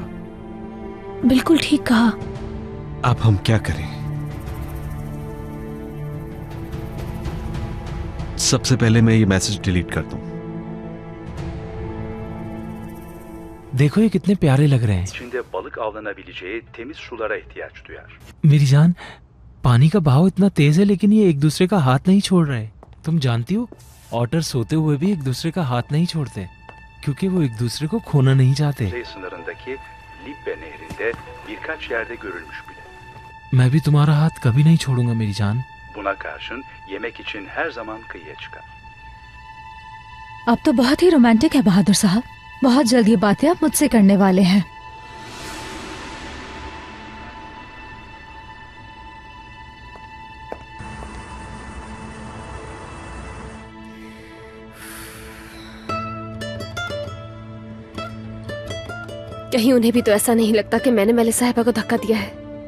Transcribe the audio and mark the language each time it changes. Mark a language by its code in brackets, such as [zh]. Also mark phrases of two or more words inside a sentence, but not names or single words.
[hi] बिल्कुल ठीक कहा। अब हम क्या करें? सबसे पहले मैं ये [en] message delete [hi] कर दूं। देखो ये कितने प्यारे लग रहे हैं। [tr] İçinde balık avlanabileceği temiz sulara ihtiyaç duyar. [hi] मेरी जान, पानी का बहाव इतना तेज है लेकिन ये एक दूसरे का हाथ नहीं छोड़ रहे। तुम जानती हो, ऑटर सोते हुए भी एक दूसरे का हाथ नहीं छोड़ते क्योंकि वो एक दूसरे को खोना नहीं चाहते। [tr] Kuzey sınırındaki Libbe nehrinde birkaç yerde görülmüş bile. [hi] मैं भी तुम्हारा हाथ कभी नहीं छोड़ूंगा मेरी जान। [tr] Buna karşın yemek için her zaman kıyıya çıkar. [hi] आप तो बहुत ही रोमांटिक है बहादुर साहब। बहुत जल्द ये बातें आप मुझसे करने वाले हैं। कहीं उन्हें भी तो ऐसा नहीं लगता कि मैंने मेले साहिबा को धक्का दिया है।